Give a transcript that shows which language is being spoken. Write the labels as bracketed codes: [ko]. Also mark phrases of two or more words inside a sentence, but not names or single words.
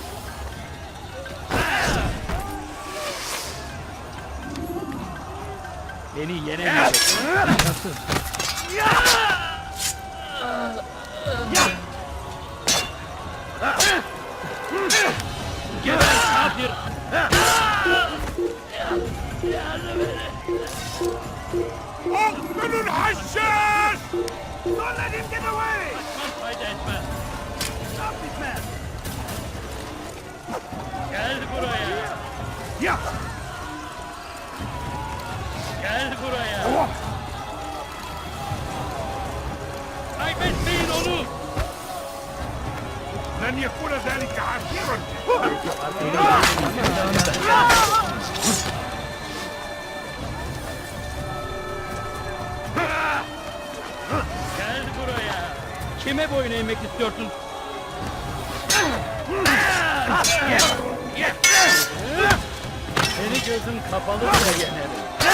[tr] Beni yenemeyeceksin. Nasıl? Geber kafir. [en] Open hashes! Don't let him get away! [tr] Kaçman fayda etmez. [en] Stop this man! [tr] Gel buraya. [en] Yeah! [tr] Gel buraya. Kaybetmeyin onu. [ar] لن يكون ذلك عسيرا! [tr] Gel buraya. Kime boyun eğmek istiyorsun? Seni gözüm kapalı bile yenerim.